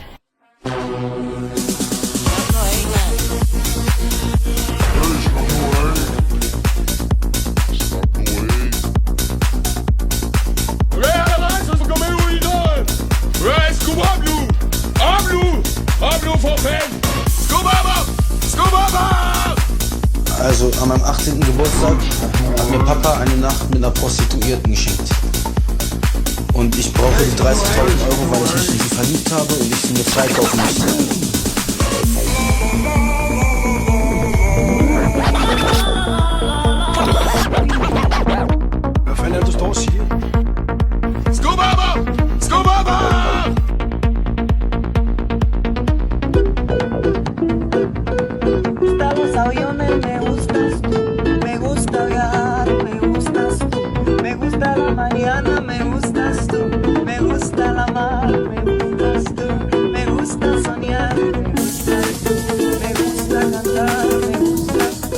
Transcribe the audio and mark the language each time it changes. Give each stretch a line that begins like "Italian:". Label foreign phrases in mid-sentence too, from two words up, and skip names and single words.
Danish: Hvad er der rejser, du kommer ud i døren? Skub op nu! Op nu! Op nu for fanden! Skub op! Skub op!
German: Also an meinem 18. Geburtstag hat mir Papa eine Nacht mit einer Prostituierten geschenkt. Und ich brauche die 30.000 Euro, weil ich mich in sie verliebt habe und ich sie mir freikaufen möchte.
Danish: Hvad fanden er det, du står og siger? Skub op! Skub op!
Spanish: Los aviones, me gustas tú, me gusta viajar, me gustas tú, me gusta la mañana, me gustas tú, me gusta la mar, me gustas tú, me gusta soñar, me gustas tú, me gusta cantar, me gustas tú.